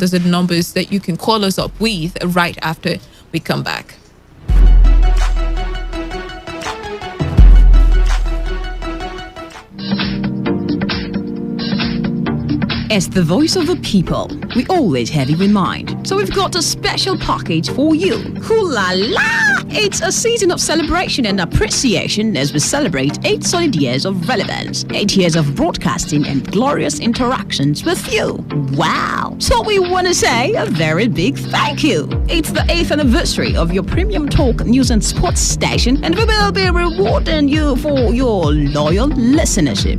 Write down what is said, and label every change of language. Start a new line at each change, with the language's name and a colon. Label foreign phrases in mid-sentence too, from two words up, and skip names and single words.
English: Those are the numbers that you can call us up with right after we come back. As the voice of the people, we always have you in mind. So we've got a special package for you. Hoo la la! It's a season of celebration and appreciation as we celebrate 8 solid years of relevance, 8 years of broadcasting and glorious interactions with you. Wow! So we want to say a very big thank you. It's the 8th anniversary of your premium talk, news and sports station, and we will be rewarding you for your loyal listenership.